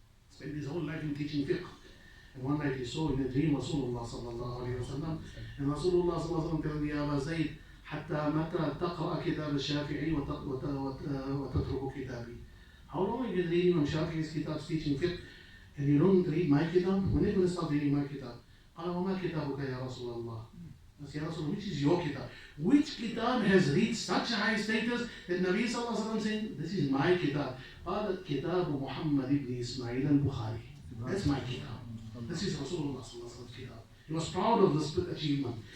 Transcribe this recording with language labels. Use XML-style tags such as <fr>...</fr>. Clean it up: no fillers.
<en>Spent his whole life in teaching fiqh. And one night he saw in a dream Rasulullah sallallahu alaihi wasallam, and Rasulullah sallallahu alaihi wasallam telling Ya Abu Zayd,</en> <ar>حتى متى تقرأ كتاب الشافعي وتترك كتابي.</ar> <en>How long have you been reading Imam Shafi'i's kitabs teaching fiqh and you don't read my kitab? When are you going to start reading my kitab?</en> <ar>قال وما كتابك يا رسول الله.</ar> <en>I said, Ya Rasul, which is your kitab? Which kitab has reached such a high status that Nabi sallallahu alaihi wasallam saying, this is my kitab.</en> <ar>قال كتاب محمد ibn Ismail al-Bukhari.</ar> <en>That's my kitab. This is Rasulullah sallallahu alaihi wasallam's kitab. He was proud of this achievement.</en>